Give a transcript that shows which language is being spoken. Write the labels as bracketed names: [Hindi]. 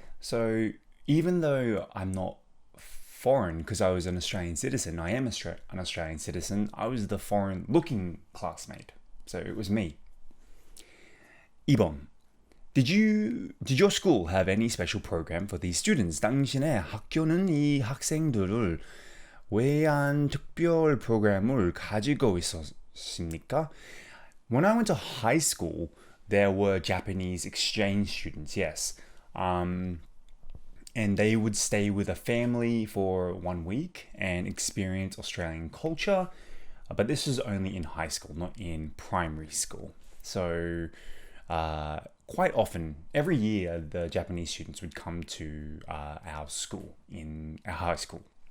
[English] So even though I'm not foreign, because I was an Australian citizen, I am an Australian citizen, I was the foreign-looking classmate. So it was me. [Korean] 2번. [English] Did your school have any special program for these students? [Korean] 당신의 학교는 이 학생들을 위한 특별 프로그램을 가지고 있었습니까? [English] When I went to high school, there were Japanese exchange students, yes. And they would stay with a family for 1 week and experience Australian culture. But this was only in high school, not in primary school. So quite often, every year, the Japanese students would come to our school, in our high school.